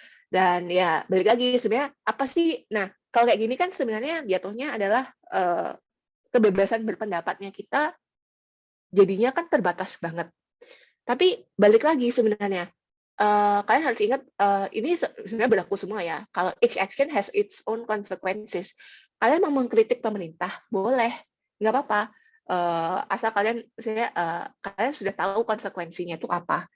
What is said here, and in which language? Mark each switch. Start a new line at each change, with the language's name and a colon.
Indonesian: Dan ya balik lagi sebenarnya apa sih? Nah kalau kayak gini kan sebenarnya jatuhnya adalah kebebasan berpendapatnya kita jadinya kan terbatas banget. Tapi balik lagi sebenarnya kalian harus ingat ini sebenarnya berlaku semua ya. Kalau
English: each action has its own consequences.
Indonesian: Kalian mau mengkritik pemerintah boleh, nggak apa-apa. Asal kalian sudah tahu konsekuensinya itu apa.